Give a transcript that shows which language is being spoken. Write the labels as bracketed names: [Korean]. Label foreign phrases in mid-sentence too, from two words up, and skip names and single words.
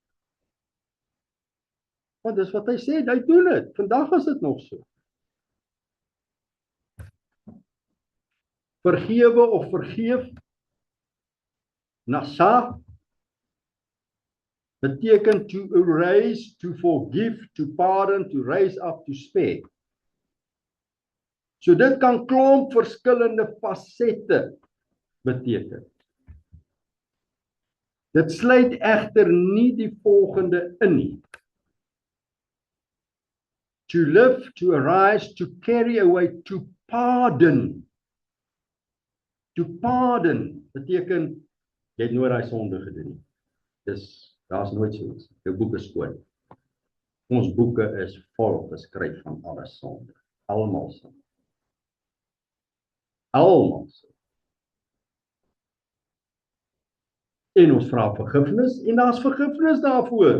[Afrikaans] Want dis wat hy sê, hy doen dit. Vandag is dit nog so. Vergewe of vergeef, nasa, beteken [English] to erase, to forgive, to pardon, to raise up, to spare. [Afrikaans] So dit kan klomp verskillende fasette beteken. Dit sluit egter nie die volgende in nie. [English] To live, to arise, to carry away, to pardon. To pardon [Afrikaans] beteken, jy het nooit daai sonde gedoen nie. Daar's nooit so iets. Jou boek is skoon. Ons boeke is vol geskryf van alle sonde. Almal sonde. Almal sonde. En ons vra vergifnis en daar's vergifnis daarvoor.